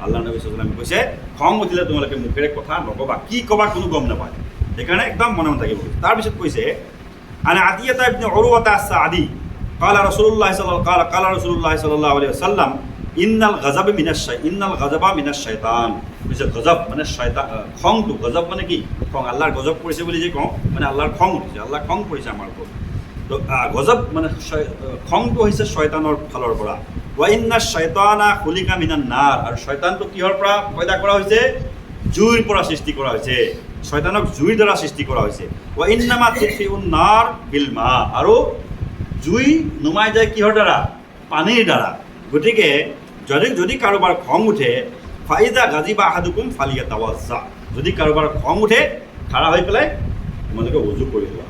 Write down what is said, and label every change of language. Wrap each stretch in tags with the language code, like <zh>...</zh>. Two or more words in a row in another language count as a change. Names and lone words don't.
<as>আল্লাহ নবী</as> <ar>صلى الله عليه</ar> <as>কৈছে খং উঠিলে তোমালোকে মুখেৰে কথা নকবা, কি ক'বা কোনো গম নাপায়, সেইকাৰণে একদম মনে মনে থাকিব। তাৰপিছত কৈছে</as> <ar>عن عطية بن عروة السعدي قال رسول الله صلى الله عليه وسلم إن الغضب من الشيطان.</ar> <as>কৈছে গজব মানে শয়তান, খংটো গজব মানে কি খং, আল্লাহৰ গজব পৰিছে বুলি যে কওঁ মানে আল্লাহৰ খং উঠিছে, আল্লাহ খং পৰিছে আমাৰ ওপৰত। তো গজব মানে খংটো হৈছে শয়তানৰ ফালৰ পৰা।</as> <ar>وإن الشيطان خلق من النار,</ar> <as>আৰু শয়তানটো কিহৰ পৰা পয়দা কৰা হৈছে? জুইৰ পৰা সৃষ্টি কৰা হৈছে, শয়তানক জুইৰ দ্বাৰা সৃষ্টি কৰা হৈছে।</as> <ar>وإنما تطفأ النار بالماء,</ar> <as>আৰু জুই নুমাই যায় কিহৰ দ্বাৰা? পানীৰ দ্বাৰা। গতিকে যদি কাৰোবাৰ খং উঠে</as> <ar>فإذا غضب أحدكم فليتوضأ,</ar> <as>যদি কাৰোবাৰ খং উঠে খাৰা হৈ পেলাই তোমালোকে উজু কৰি লোৱা।</as>